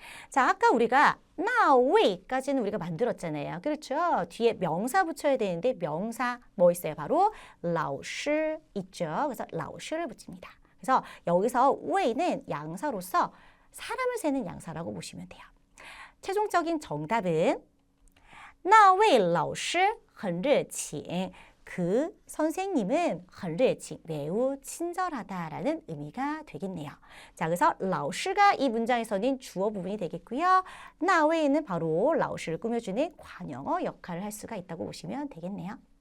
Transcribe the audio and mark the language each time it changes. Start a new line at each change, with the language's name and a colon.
Korean: 자, 아까 우리가 나, 왜까지는 우리가 만들었잖아요. 그렇죠? 뒤에 명사 붙여야 되는데 명사 뭐 있어요? 바로 老师 있죠. 그래서 老师를 붙입니다. 그래서 여기서 왜는 양사로서 사람을 세는 양사라고 보시면 돼요. 최종적인 정답은
Chinese: 那位老师很热情.
Korean: 그 선생님은
Chinese: 很热情,
Korean: 매우 친절하다라는 의미가 되겠네요. 자, 그래서 老师가 이 문장에서는 주어 부분이 되겠고요. 那位는 바로 老师를 꾸며주는 관용어 역할을 할 수가 있다고 보시면 되겠네요.